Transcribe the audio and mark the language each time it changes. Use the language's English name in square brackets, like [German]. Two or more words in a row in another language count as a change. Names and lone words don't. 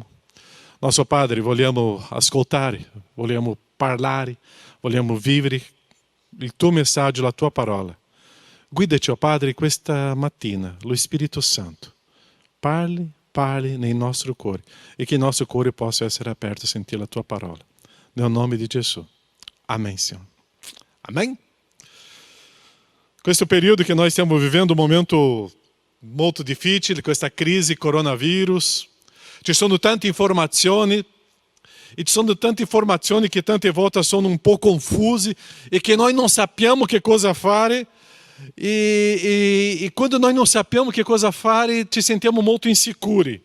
[Italian] Nostro Padre, vogliamo ascoltare, vogliamo parlare, vogliamo vivere il tuo messaggio, la tua parola. Guidaci, oh Padre, questa mattina, lo Spirito Santo. Parli nei nostri cuori e che il nostro cuore possa essere aperto a sentire la tua parola. Nel nome di Gesù. [Portuguese] Amém, Senhor. Amém? [Italian] Questo periodo che noi stiamo vivendo, un momento molto difficile, questa crisi coronavirus, ci sono tante informazioni e ci sono tante informazioni che tante volte sono un po' confuse e che noi non sappiamo che cosa fare e quando noi non sappiamo che cosa fare ci sentiamo molto insicuri.